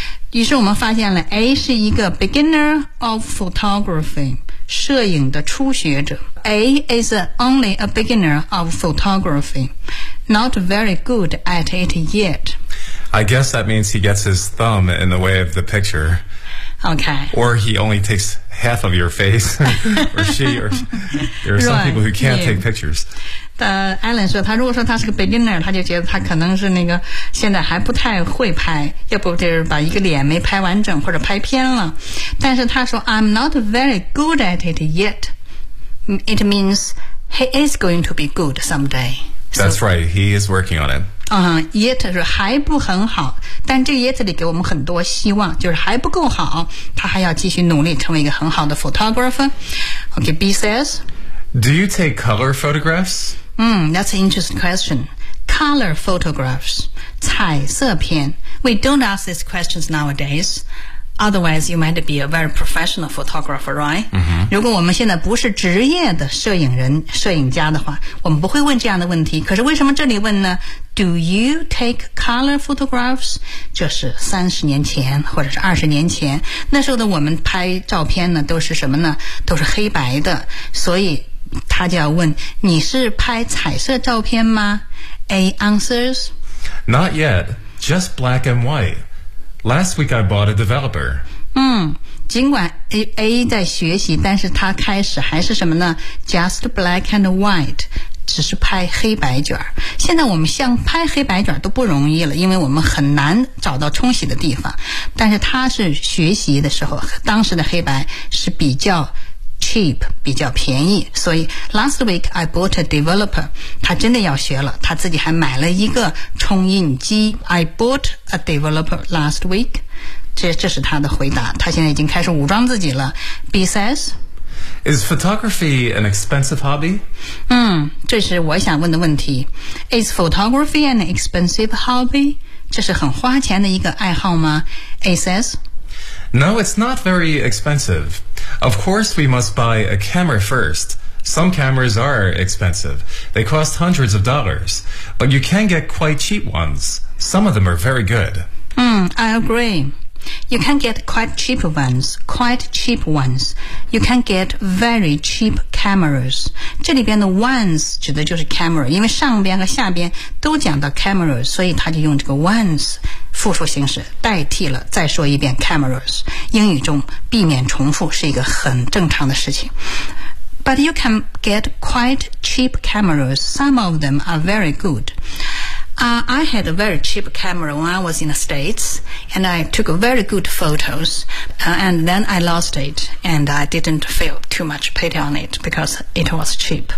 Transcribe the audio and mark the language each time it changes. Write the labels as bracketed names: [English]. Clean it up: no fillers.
[Chinese] 于是我们发现了 A 是一个 [English] beginner of photography， [Chinese] 摄影的初学者。 [English] A is only a beginner of photography, not very good at it yet. I guess that means he gets his thumb in the way of the picture. Okay. Or he only takes half of your face. Or she. Or there are some right, people who can't take pictures. [Chinese] Alan 说他如果说他是个 beginner, 他就觉得他可能是那个现在还不太会拍，要不就是把一个脸没拍完整或者拍偏了。但是他说 [English] I'm not very good at it yet. It means he is going to be good someday. That's right. He is working on it. [Chinese] Yet 是还不很好，但这个 yet 里给我们很多希望，就是还不够好，他还要继续努力成为一个很好的 photographer. [English] OK, B says, Do you take color photographs? That's an interesting question. Color photographs, 彩色片 We don't ask these questions nowadays. Otherwise, you might be a very professional photographer, right? Mm-hmm. [Chinese] 如果我们现在不是职业的摄影人、摄影家的话，我们不会问这样的问题。可是为什么这里问呢？ [English] Do you take color photographs? [Chinese] 这是30年前或者是20年前，那时候的我们拍照片呢，都是什么呢？都是黑白的。所以他就要问，你是拍彩色照片吗？ [English] A answers. Not yet, just black and white. Last week I bought a developer. [Chinese] 尽管 A 在学习，但是他开始还是什么呢？ [English] Just black and white. [Chinese] 只是拍黑白卷，现在我们像拍黑白卷都不容易了，因为我们很难找到冲洗的地方。但是他是学习的时候，当时的黑白是比较 cheap， 比较便宜，所以 [English] last week I bought a developer， [Chinese] 他真的要学了，他自己还买了一个冲印机。 [English] I bought a developer last week， [Chinese] 这是他的回答，他现在已经开始武装自己了。 [English] B says。 Is photography an expensive hobby? [Chinese] 这是我想问的问题。 [English] Is photography an expensive hobby? [Chinese] 这是很花钱的一个爱好吗？ [English] A says. No, it's not very expensive. Of course, we must buy a camera first. Some cameras are expensive. They cost hundreds of dollars. But you can get quite cheap ones. Some of them are very good. I agree. You can get quite cheap ones, quite cheap ones. You can get very cheap cameras. [Chinese] 这里边的 ones 指的就是 camera, 因为上边和下边都讲到 cameras, 所以他就用这个 ones 复数形式代替了。再说一遍 cameras, 英语中避免重复是一个很正常的事情。 [English] But you can get quite cheap cameras. Some of them are very good. I had a very cheap camera when I was in the States, and I took very good photos, and then I lost it, and I didn't feel too much pity on it, because it was cheap.